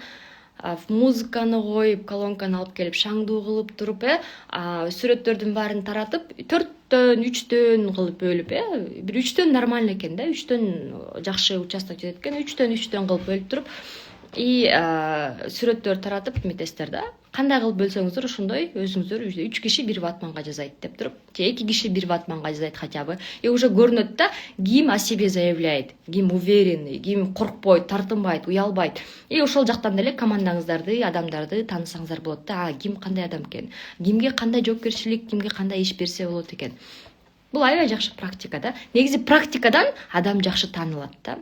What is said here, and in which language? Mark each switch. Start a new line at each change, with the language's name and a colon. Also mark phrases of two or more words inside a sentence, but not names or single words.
Kyrgyz: Музыканы коюп, колонканы алып келип, шаңдуу кылып туруп, сүрөттөрдүн баарын таратып, 4төн 3төн кылып бөлүп, бир 3төн нормально экен да, 3төн жакшы участок жетет экен, 3төн кылып бөлүп туруп, сүрөттөр таратып эметесиздер да. Кандай кылып бөлсөңүздөр ошондой өзүңүздөр 3 киши бир ватманга жазайт деп туруп, же 2 киши бир ватманга жазайт
Russian: хотя бы.
Kyrgyz: Уже көрүнөт да, ким
Russian: о себе заявляет,
Kyrgyz: ким уверенный, ким коркпойт, тартынбайт, уялбайт. Ошол жактан деле командаңыздарды, адамдарды таанысаңыздар болот да, ким кандай адам экен, кимге кандай жоопкерчилик, кимге кандай иш берсе болот экен. Бул аябай жакшы практика да. Негизи практикадан адам жакшы таанылат да.